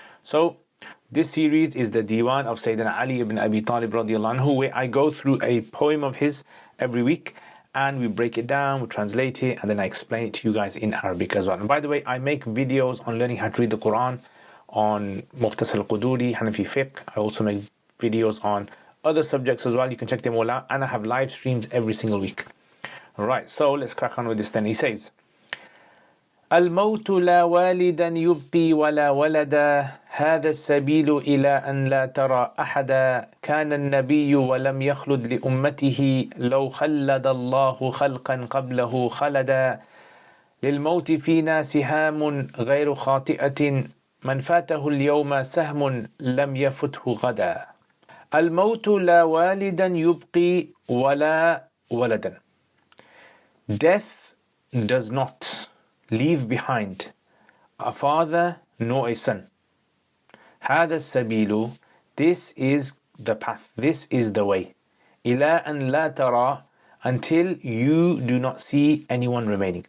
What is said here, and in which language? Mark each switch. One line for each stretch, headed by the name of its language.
English: So this series is the Diwan of Sayyidina Ali ibn Abi Talib radiallahu anhu, where I go through a poem of his every week and we break it down, we translate it, and then I explain it to you guys in Arabic as well. And by the way, I make videos on learning how to read the Quran on Mukhtasar al-Quduri, Hanafi fiqh. I also make videos on other subjects as well. You can check them all out, and I have live streams every single week. Right, so let's crack on with this then. He says,
Arabic: الموت لا والدا يبقي ولا ولدا هذا السبيل إلى أن لا ترى أحدا كان النبي ولم يخلد لأمته لو خلد الله خلقا قبله خلدا للموت فينا سهام غير خاطئة من فاته اليوم سهم لم يفته غدا الموت لا والدا يبقي ولا ولدا.
English: Death does not leave behind a father nor a son.
Arabic: هذا السبيل,
English: this is the path, this is the way.
Arabic: إلى أن لا ترى,
English: until you do not see anyone remaining.